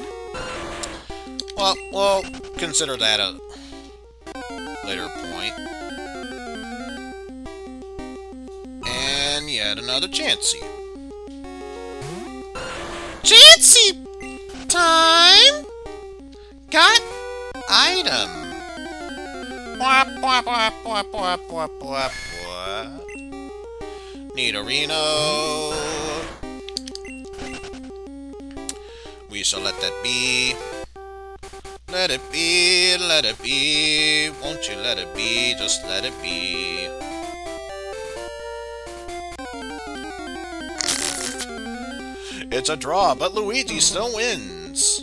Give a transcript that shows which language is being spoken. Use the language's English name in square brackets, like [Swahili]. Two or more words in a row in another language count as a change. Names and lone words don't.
[English] Well, we'll consider that a later point. And yet another Chansey. Chansey time! Got item. Wap, wap, wap, wap, wap, wap, wap, wap. Nidorino. We shall let that be. Let it be, let it be. Won't you let it be? Just let it be. It's a draw, but Luigi still wins.